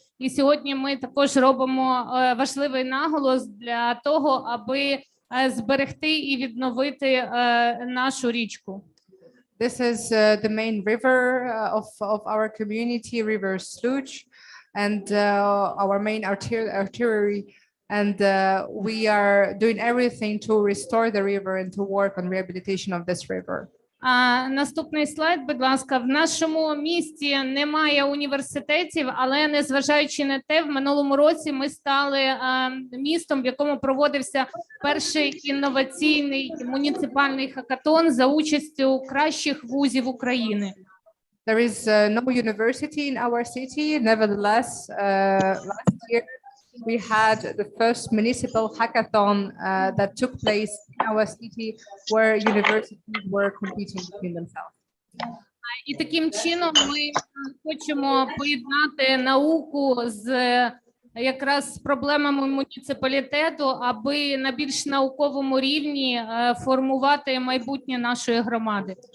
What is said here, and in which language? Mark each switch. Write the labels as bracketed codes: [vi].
[uk] І сьогодні ми також робимо важливий наголос для того, аби зберегти і відновити нашу річку. [en] This is the main river of our community, River Sluch, and our main artery. And we are doing everything to restore the river and to work on rehabilitation of this river. [uk] Наступний слайд, будь ласка. В нашому місті немає університетів, але незважаючи на те, в минулому році ми стали містом, в якому проводився перший інноваційний муніципальний хакатон за участю кращих вузів України. [en] There is no university in our city. Nevertheless, last year we had the first municipal hackathon that took place in our city, where universities were competing between themselves. [uk] І таким чином ми хочемо поєднати науку з якраз проблемами муніципалітету, аби на більш науковому рівні формувати майбутнє нашої громади.